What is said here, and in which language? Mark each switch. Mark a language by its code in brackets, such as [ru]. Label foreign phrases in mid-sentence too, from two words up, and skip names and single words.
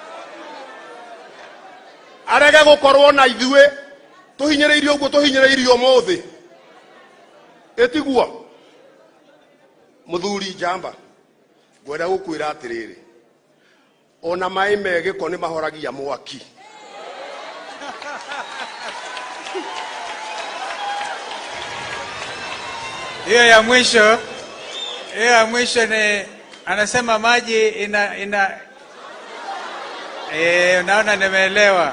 [ki] Arege gukorwo na ithuĩ tuhinyĩrĩirio ũguo tuhinyĩrĩirio mũthĩ etiguo. Muthuri Jamba ngwenda gukwira atiriri, ona mai megiko ni mahoragia mwaki. [sw] Hiyo ya mwisho ni anasema maji unaona nimeelewa.